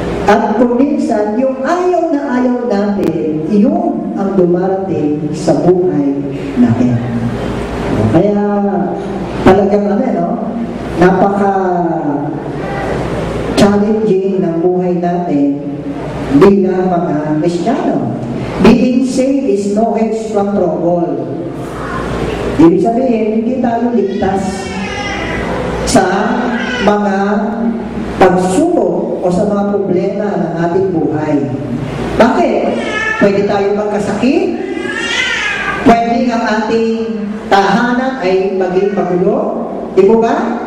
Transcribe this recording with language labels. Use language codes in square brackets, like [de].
[tl] At kung minsan, yung ayaw na ayaw natin, yun ang dumarating sa buhay natin. Kaya talagang napaka-challenging ng buhay natin bilang mga Kristiyano. [en] Being saved is no hedge from trouble. [tl] Ibig sabihin, hindi tayo ligtas sa mga pagsubok o sa mga problema ng ating buhay. Bakit? Pwede tayo magkasakit, pwede ang ating tahanan ay maging magulo, di ba ba?